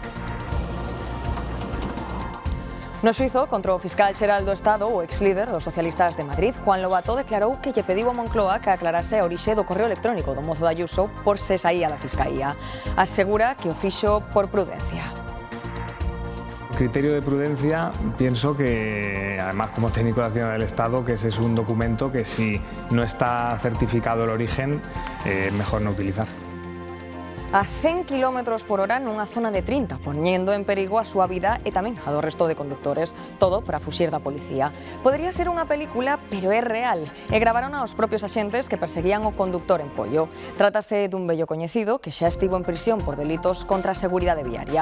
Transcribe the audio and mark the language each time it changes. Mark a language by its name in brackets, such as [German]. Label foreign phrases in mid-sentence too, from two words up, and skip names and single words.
[Galician] No xuízo contra o fiscal xeral do Estado, o ex-líder dos socialistas de Madrid, Juan Lobato, declarou que lle pediu a Moncloa que aclarase a orixe do correo electrónico do mozo de Ayuso por se saía da Fiscalía. Asegura que o fixo por prudencia. [Spanish] Criterio de prudencia, pienso que, además como técnico de Hacienda del Estado, que ese es un documento que si no está certificado el origen, es mejor no utilizar. [Galician] A 100 km por hora nunha zona de 30, poñendo en perigo a súa vida e tamén a do resto de conductores, todo para fuxir da policía. Podería ser unha película, pero é real, e gravaron aos propios axentes que perseguían o conductor en Pollo. Trátase dun vello coñecido que xa estivo en prisión por delitos contra a seguridade viaria.